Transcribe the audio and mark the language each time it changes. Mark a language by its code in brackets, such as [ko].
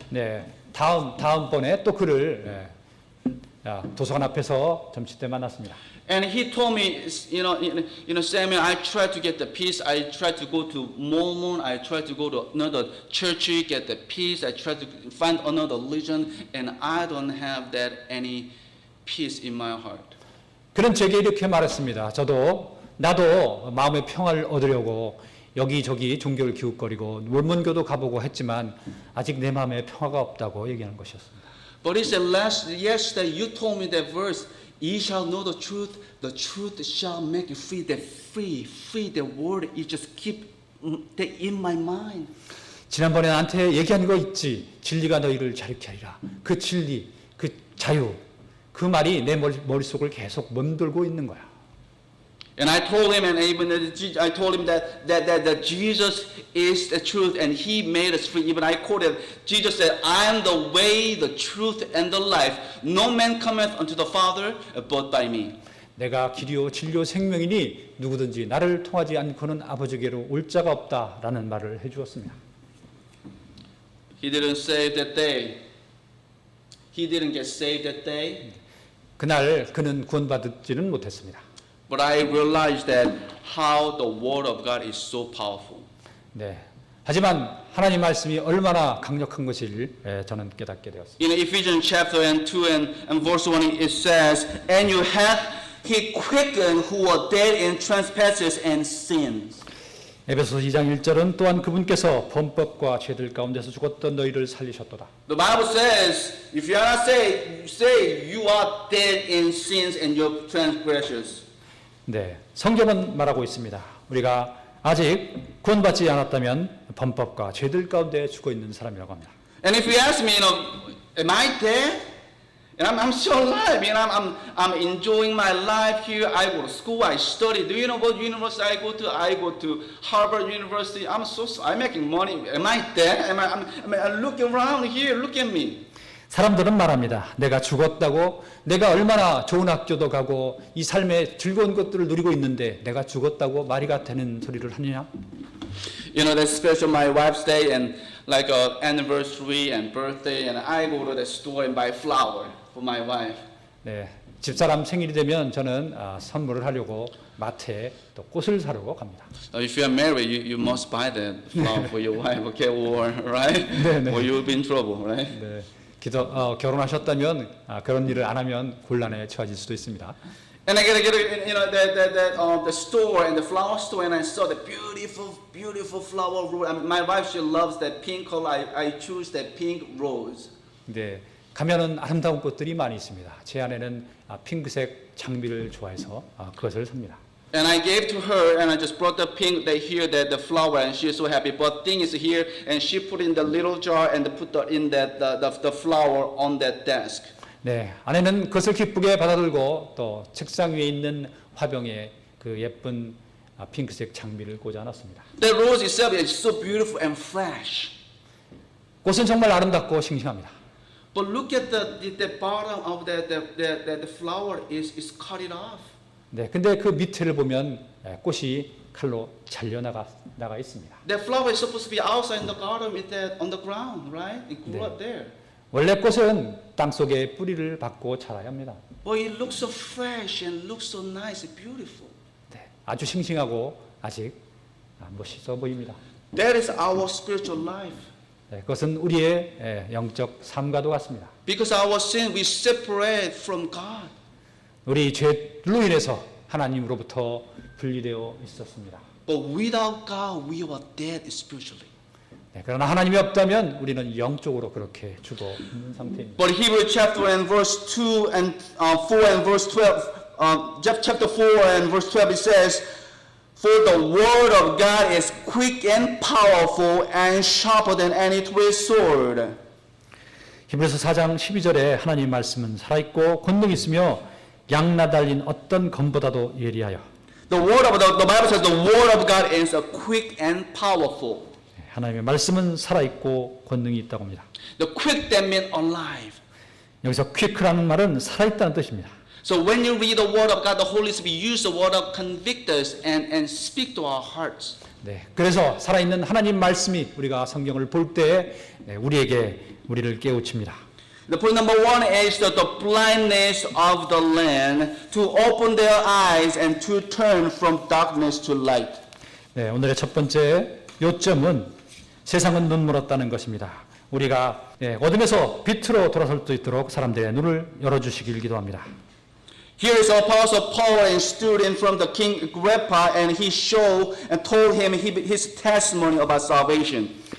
[ko] 네, 다음번에 또 그를 도서관 앞에서 점심 때 만났습니다. [en] And he told me, Samuel, I tried to get the peace. I tried to go to Mormon. I tried to go to another church, get the peace. I tried to find another religion, and I don't have that any peace in my heart. [ko] 그는 제게 이렇게 말했습니다. 나도 마음의 평화를 얻으려고 여기저기 종교를 기웃거리고 몰몬교도 가보고 했지만 아직 내 마음에 평화가 없다고 얘기하는 것이었습니다. [en] But he said, yesterday you told me that verse, ye shall know the truth shall make you free. That free, that word, it just keep that in my mind. [ko] 지난번에 나한테 얘기한 거 있지. 진리가 너희를 자유케 하리라. 그 진리, 그 자유, 그 말이 내 머릿속을 계속 맴돌고 있는 거야. [en] And I told him, and even I told him that Jesus is the truth, and He made us free. Even I quoted, Jesus said, "I am the way, the truth, and the life. No man cometh unto the Father but by me." [ko] 내가 길이요 진리요 생명이니 누구든지 나를 통하지 않고는 아버지께로 올 자가 없다라는 말을 해주었습니다. [en] He didn't save that day. He didn't get saved that day. [ko] 그날 그는 구원받지는 못했습니다. [en] But I realized that how the Word of God is so powerful. [ko] 네. 하지만 하나님 말씀이 얼마나 강력한 것을 저는 깨닫게 되었습니다. [en] In Ephesians chapter 2 and verse 1 it says, "And you hath He quickened who were dead in trespasses and sins." [ko] 에베소서 2장 1절은 또한 그분께서 범법과 죄들 가운데서 죽었던 너희를 살리셨도다. [en] The Bible says, if you are not saved, you are dead in sins and your transgressions. [ko] 네, 성경은 말하고 있습니다. 우리가 아직 구원받지 않았다면 범법과 죄들 가운데 죽어 있는 사람이라고 합니다. [en] And if you ask me, am I dead? And I'm still alive. I'm enjoying my life here. I go to school. I study. Do you know what university I go to? I go to Harvard University. I'm making money. Am I dead? I'm looking around here. Look at me. [ko] 사람들은 말합니다. 내가 죽었다고, 내가 얼마나 좋은 학교도 가고 이 삶의 즐거운 것들을 누리고 있는데 내가 죽었다고 말이가 되는 소리를 하느냐? [en] That's special my wife's day and like anniversary and birthday, and I go to the store and buy flower for my wife. [ko] 네, 집사람 생일이 되면 저는 선물을 하려고 마트에 또 꽃을 사려고 갑니다. [en] If you are married, you must buy that flower for your wife, okay, or right, or you'll be in trouble, right? [ko] 네. 결혼하셨다면 그런 일을 안 하면 곤란에 처해질 수도 있습니다. [en] And I get the store and the flower store, and I saw the beautiful flower rose. My wife, she loves that pink color. I choose that pink rose. [ko] 네, 가면은 아름다운 꽃들이 많이 있습니다. 제 아내는 핑크색 장미를 좋아해서 그것을 삽니다. [en] And I gave to her, and I just brought the pink that here, that the flower, and she is so happy. But thing is here, and she put in the little jar and put in that the flower on that desk. [ko] 네, 아내는 그것을 기쁘게 받아들고 또 책상 위에 있는 화병에 그 예쁜 핑크색 장미를 꽂아 놨습니다. [en] The rose itself is so beautiful and fresh. [ko] 꽃은 정말 아름답고 싱싱합니다. [en] But look at the bottom of the flower is cut it off. [ko] 네, 근데 그 밑에를 보면 꽃이 칼로 잘려 나가 있습니다. [en] The flower is supposed to be outside in the garden, with that on the ground, right? It grew up there. [ko] 원래 꽃은 땅 속에 뿌리를 받고 자라야 합니다. [en] But it looks so fresh and looks so nice and beautiful. [ko] 네, 아주 싱싱하고 아직 멋있어 보입니다. [en] That is our spiritual life. [ko] 네, 그것은 우리의 영적 삶과도 같습니다. [en] Because our sin, we separate from God. [ko] 우리 죄로 인해서 하나님으로부터 분리되어 있었습니다. [en] But without God, we are dead spiritually. [ko] 네, 그러나 하나님이 없다면 우리는 영적으로 그렇게 죽어 있는 상태입니다. [en] But Hebrews chapter and verse 2 and 4 and verse 12, chapter 4 and verse 12 it says, For the word of God is quick and powerful and sharper than any two-edged sword. [ko] 히브리서 4장 12절에 하나님 말씀은 살아있고 권능이 있으며 양나 달린 어떤 검보다도 예리하여. [en] The Bible says the word of God is quick and powerful. [ko] 하나님의 말씀은 살아있고 권능이 있다고 합니다. [en] The quick that means alive. [ko] 여기서 quick라는 말은 살아있다는 뜻입니다. [en] So when you read the word of God, the Holy Spirit use the word of convict us and speak to our hearts. [ko] 네, 그래서 살아있는 하나님 말씀이 우리가 성경을 볼 때 우리를 깨우칩니다. [en] The point number one is the blindness of the land to open their eyes and to turn from darkness to light. [ko] 네, 오늘의 첫 번째 요점은 세상은 눈멀었다는 것입니다. 우리가 어둠에서 빛으로 돌아설 수 있도록 사람들의 눈을 열어주시길 기도합니다. [en] Here is Apostle Paul and student from the King Agrippa, and he showed and told him his testimony about salvation.